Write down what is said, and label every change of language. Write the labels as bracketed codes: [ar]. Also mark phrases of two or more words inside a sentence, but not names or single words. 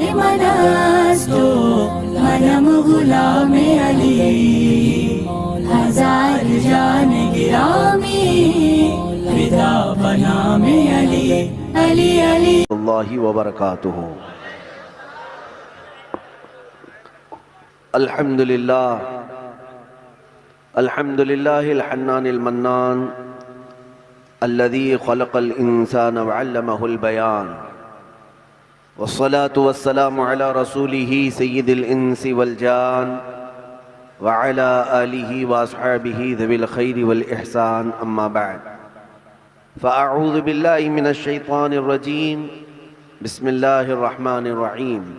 [fa] من است و منم غلام علی هزار جان گرامی فدای بنام علی علی علی अली [ar] الله وبركاته. الحمد لله الحمد لله الحنان المنان الذي خلق الإنسان وعلمه البيان والصلاة والسلام على رسوله سيد الإنس والجان وعلى آله وأصحابه ذي الخير والإحسان أما بعد فأعوذ بالله من الشيطان الرجيم بسم الله الرحمن الرحيم